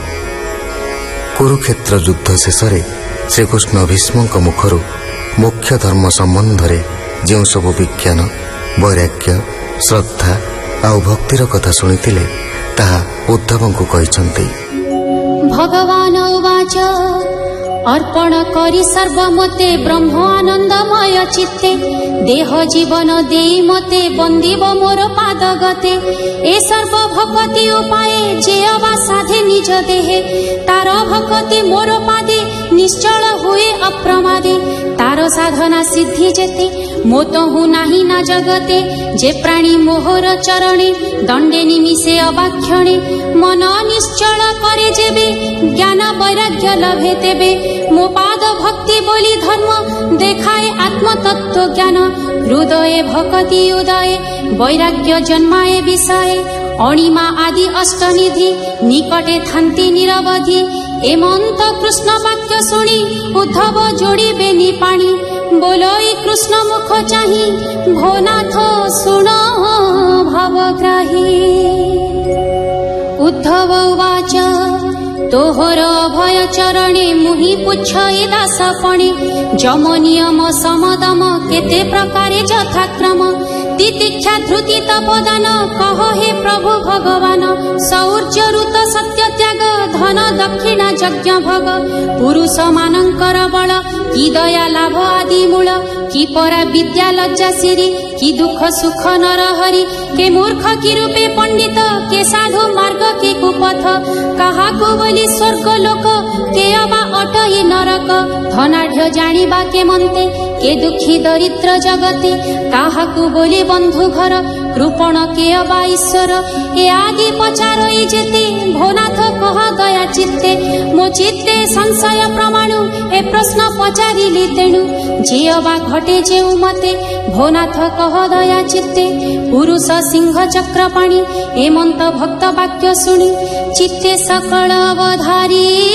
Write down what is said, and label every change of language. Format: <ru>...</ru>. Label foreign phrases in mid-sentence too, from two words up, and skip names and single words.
<or>କୁରୁକ୍ଷେତ୍ର ଯୁଦ୍ଧ ଶେଷ ଶ୍ରୀକୃଷ୍ଣ ଭୀଷ୍ମ ମୁଖର ମୁଖ୍ୟ ଧର୍ମ ସମ୍ବନ୍ଧ ମେଁ ଜୋ ସବ ବିଜ୍ଞାନ ବୈରାଗ୍ୟ ଶ୍ରଦ୍ଧା ଆଉ ଭକ୍ତିର କଥା ଶୁଣିଥିଲେ ତାହା ଉଦ୍ଧବ କୋ କହିସନ୍ତି। ଭଗବାନ ଉବାଚ ଅର୍ପଣ କରି ସର୍ବମତେ ବ୍ରହ୍ମ ଆନନ୍ଦମୟ ଚିତ୍ତେ ଦେହ ଜୀବନ ଦେଇ ମତେ ବନ୍ଦିବ ମୋର ପାଦ ଗତେ। ଏ ସର୍ବ ଭକ୍ତି ଉପାୟ ଯେ ଅବା ସାଧେ ନିଜ ଦେହେ ତାର ଭକ୍ତି ମୋର ପାଦେ ନିଶ୍ଚଳ ହୁଏ ଅପ୍ରମାଦେ। ତାର ସାଧନା ସିଦ୍ଧି ଯେତେ ମୋତହୁ ନାହିଁ ନା ଜଗତେ। ଯେ ପ୍ରାଣୀ ମୋହର ଚରଣେ ଦଣ୍ଡେ ନିମିଷେ ଅବାକ୍ଷଣେ ମନ ନିଶ୍ଚଳ କରେ ଯେବେ ଜ୍ଞାନ ବୈରାଗ୍ୟ ଲଭେ ତେବେ। ମୋ ପାଦ ଭକ୍ତି ବୋଲି ଧର୍ମ ଦେଖାଏ ଆତ୍ମତତ୍ତ୍ୱ ଜ୍ଞାନ। ହୃଦୟେ ଭକ୍ତି ଉଦୟ ବୈରାଗ୍ୟ ଜନ୍ମାଏ ବିଷୟ। ଅଣିମା ଆଦି ଅଷ୍ଟନିଧି ନିକଟେ ଥାନ୍ତି ନିରବଧି। ଏମନ୍ତ କୃଷ୍ଣ ବାକ୍ୟ ଶୁଣି ଉଦ୍ଧବ ଯୋଡ଼ିବେ ନିପାଣି। ବୋଲୋଇ କୃଷ୍ଣ ମୁଖ ଚାହିଁ ଭୋନାଥ ଶୁଣ ଭବଗ୍ରାହୀ। ଉଦ୍ଧବ ଉବାଚ ତୋହର ଅଭୟ ଚରଣେ ମୁହିଁ ପୁଚ୍ଛେ ଦାସପଣେ। ଯମ ନିୟମ ସମଦମ କେତେ ପ୍ରକାରେ ଯଥାକ୍ରମ। ତିତିକ୍ଷା ଧୃତି ତପଦାନ କହ ହେ ପ୍ରଭୁ ଭଗବାନ। ଶୌର୍ଯ୍ୟ ଋତ ସତ୍ୟ ତ୍ୟାଗ ଧନ ଦକ୍ଷିଣା ଯଜ୍ଞ ଭୋଗ। ପୁରୁଷ ମାନଙ୍କର ବଳ କି ଦୟା ଲାଭ ଆଦି ମୂଳ। କି ପରା ବିଦ୍ୟା ଲଜ୍ଜା ସିରୀ କି ଦୁଖ ସୁଖ ନରହରି। କେ ମୂର୍ଖ କି ରୂପେ ପଣ୍ଡିତ କେ ସାଧୁ ମାର୍ଗ କେ କୁପଥ। କହା କୋ ବୋଲି ସ୍ୱର୍ଗ ଲୋକ କେ ଅବା ଅଟଇ ନରକ। ଧନାଢ଼ ଜାଣିବା କେ ମନତେ କେ ଦୁଖୀ ଦରିଦ୍ର ଜଗତେ। କହା କୋ ବୋଲି ବନ୍ଧୁ ଘର କୃପଣ କେ ଅବା ଈଶ୍ୱର। ଏ ଆଗେ ପଚାରଇ ଯେତେ ଭୋନାଥ କହ ଦୟା ଚିତ୍ତେ। ମୋ ଚିତ୍ତେ ସଂଶୟ ପ୍ରମାଣୁ ଏ ପ୍ରଶ୍ନ ପଚାରିଲି ତେଣୁ। ଯେ ଅବା ଘଟେ ଯେଉଁ ମତେ ଭୋନାଥ କହ ଦୟା ଚିତ୍ତେ। ପୁରୁଷ ସିଂହ ଚକ୍ରପାଣି ଏମନ୍ତ ଭକ୍ତ ବାକ୍ୟ ଶୁଣି ଚିତ୍ତେ ସକଳ ଅବଧାରି।</or>